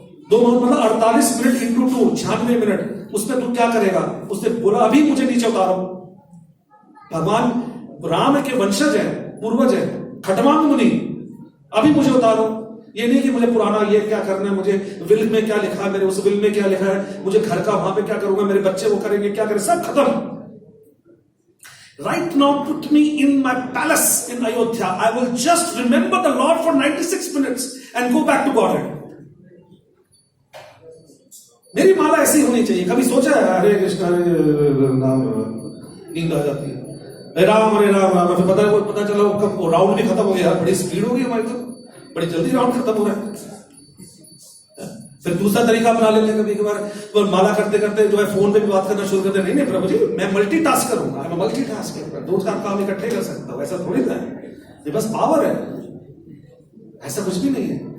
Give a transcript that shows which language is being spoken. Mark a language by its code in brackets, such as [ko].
[hi] 2 मुहूर्त मतलब 48 minute into 2 96 minute. उसमें तू क्या करेगा, उसने बोला अभी मुझे नीचे उतारो। भगवान राम के वंशज है, पूर्वज है, खटवान मुनि, अभी मुझे उतारो। ये नहीं कि मुझे पुराना ये क्या करना है, मुझे विल में क्या लिखा है, मेरे उस विल में क्या लिखा है, मुझे घर का वहां पे क्या करूंगा, मेरे बच्चे वो करेंगे क्या करें, सब खत्म। [en] Right now put me in my palace in Ayodhya. I will just remember the Lord for 96 minutes and go back to Godhead. [hi] मेरी माला ऐसी होनी चाहिए। कभी सोचा है हरे कृष्ण हरे नाम, नींद आ जाती है, हरे राम राम, फिर पता चला कब राउंड भी खत्म हो गया, बड़ी स्पीड हो गई हमारी, तो बड़ी जल्दी राउंड खत्म हो रहा है। फिर दूसरा तरीका अपना लेते हैं, कभी कभार माला करते करते जो है फोन पे भी बात करना शुरू करते, नहीं प्रभु जी मैं मल्टीटास्क करूंगा, मैं मल्टीटास्कर, 2 काम इकट्ठे कर सकता हूं, ऐसा थोड़ी था, ये बस पावर है, ऐसा कुछ भी नहीं है।